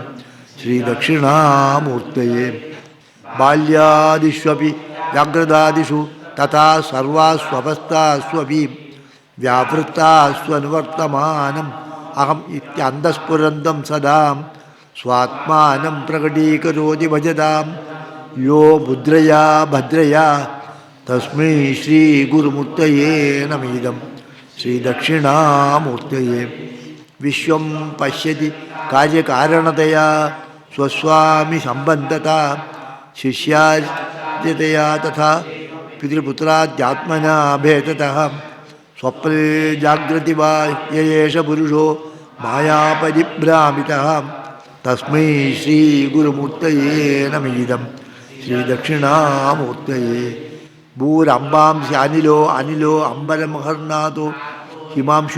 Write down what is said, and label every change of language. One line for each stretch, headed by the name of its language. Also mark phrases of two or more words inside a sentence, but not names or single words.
Sanskrit: ശ്രീദക്ഷിണാമൂർത്തയേ ബാല്യാദിഷ്വപി ജാഗ്രതാദിഷു തഥാ സർവാസ്വവസ്ഥാസ്വപി വ്യാവൃത്താസ്വനുവർത്തമാനം അഹം ഇത്യന്തഃസ്ഫുരന്തം സദാ സ്വാത്മാനം പ്രകടീകരോതി ഭജതാം യോ മുദ്രയാ ഭദ്രയാ. തസ്മൈ ശ്രീ ഗുരുമൂർത്തയേ നമഃ. ശ്രീദക്ഷിണാമൂർത്തയേ വിശ്വം പശ്യതി കാര്യകാരണതയാ സ്വസ്വാമി സംബന്ധത शिष्यार्जतया तथा पितृपुत्राद्यात्मना भेदतः स्वप्ने जागृति वा य एष पुरुषो मायापरिभ्रामितः तस्मै श्रीगुरुमूर्तये नमः श्रीदक्षिणामूर्तये भूरम्बांसि अनिलो अम्बरमहर्नाथो हिमांशु